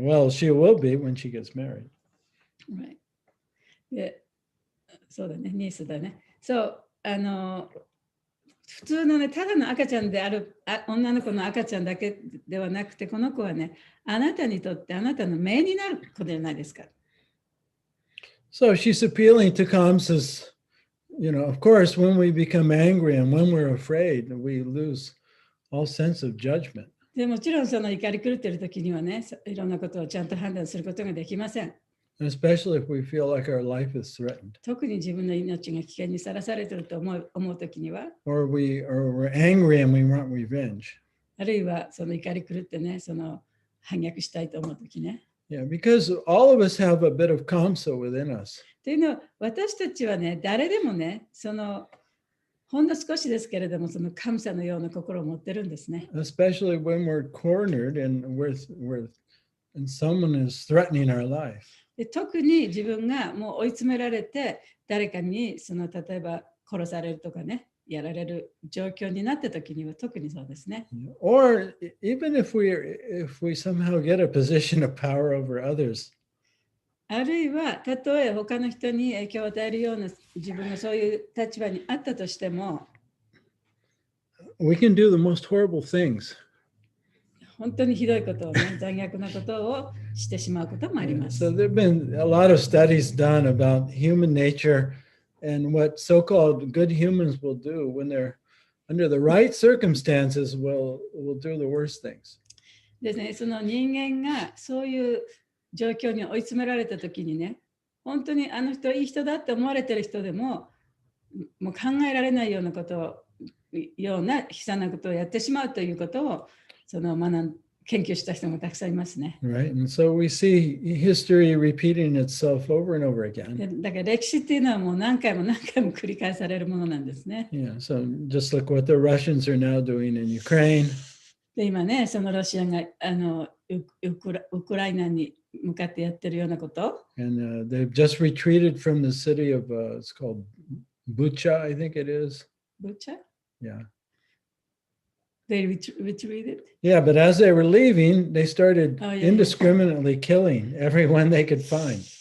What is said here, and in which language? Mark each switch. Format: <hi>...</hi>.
<en>Well, she will be when she gets married. Right.</en> <ja>で、そうだね、ニースだね。そう、普通のね、ただの赤ちゃんである女の子の赤ちゃんだけではなくて、この子はね、あなたにとってあなたの命になる子じゃないですか。</ja> <en>So she's appealing to Kamsa's, of course, when we become angry and when we're afraid, we lose all sense of judgment.</en> <ja>でもちろんその怒り狂っている時にはね、いろんなことをちゃんと判断することができません。</ja> <en>And especially if we feel like our life is threatened.</en> <ja>特に自分の命が危険にさらされていると思う時には、</ja> <en>Or we're angry and we want revenge.</en> <ja>あるいはその怒り狂ってね、その反逆したいと思う時ね。</ja> <en>Yeah, because all of us have a bit of Kamsa within us.</en> <ja>というのは、私たちはね、誰でもね、そのほんの少しですけれども、その神様のような心を持ってるんですね。</ja> <en>Especially when we're cornered and and someone is threatening our life.</en> <ja>で特に自分がもう追い詰められて、誰かに例えば殺されるとかね、やられる状況になった時には特にそうですね。</ja> <en>Or even if we somehow get a position of power over others.</en> <ja>あるいは、たとえ他の人に影響を与えるような自分がそういう立場にあったとしても、</ja> <en>we can do the most horrible things.</en> <ja>本当にひどいことをね、残虐なことをしてしまうこともあります。</ja> <en>So there have been a lot of studies done about human nature and what so-called good humans will do when they're under the right circumstances will do the worst things.</en> <ja>ですね、その人間がそういう状況に追い詰められたときにね、本当にあの人はいい人だって思われてる人でも、もう考えられないようなことを、ような悲惨なことをやってしまうということを、研究した人もたくさんいますね。</ja> <en>Right, and so we see history repeating itself over and over again.</en> <ja>だから歴史っていうのはもう何回も繰り返されるものなんですね。</ja> <en>Yeah, so just look what the Russians are now doing in Ukraine.</en> <ja>で今ね、そのロシアがウクライナに向かってやってるようなこと。</ja> <en>And they've just retreated from the city of, it's called Bucha, I think it is. Bucha? Yeah. They retreated? Yeah, but as they were leaving, they started indiscriminately killing everyone they could find.</en>